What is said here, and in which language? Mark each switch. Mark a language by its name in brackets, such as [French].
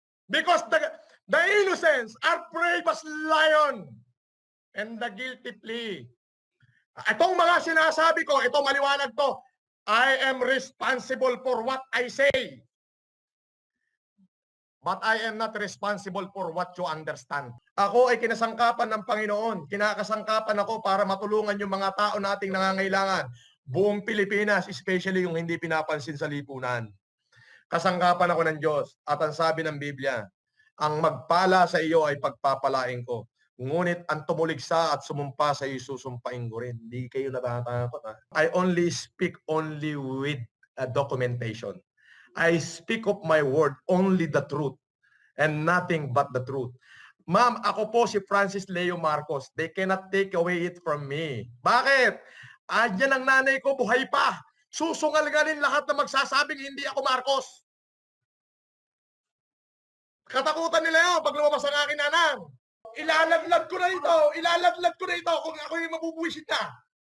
[English] Because the innocents are brave as lion and the guilty plea. [Filipino] Itong mga sinasabi ko, ito maliwanag to. [English] I am responsible for what I say. But I am not responsible for what you understand. [Filipino] Ako ay kinasangkapan ng Panginoon. Kinakasangkapan ako para matulungan yung mga tao nating nangangailangan. Buong Pilipinas, especially yung hindi pinapansin sa lipunan. Kasangkapan ako ng Diyos. At ang sabi ng Biblia, ang magpala sa iyo ay pagpapalain ko. Ngunit ang tumuligsa at sumumpa sa iyo, susumpain ko rin. Hindi kayo natatakot. Ha? [English] I only speak only with a documentation. I speak of my word, only the truth, and nothing but the truth. Ma'am, [Filipino] ako po si [English] Francis Leo Marcos. They cannot take away it from me. [Filipino] Bakit? Adyan ang nanay ko, buhay pa. Susungal-galin lahat na magsasabing hindi ako Marcos. Katakutan nila yun pag lumabas ang aking nanang. Ilalaglag ko na ito kung ako yung mabubuwisit na.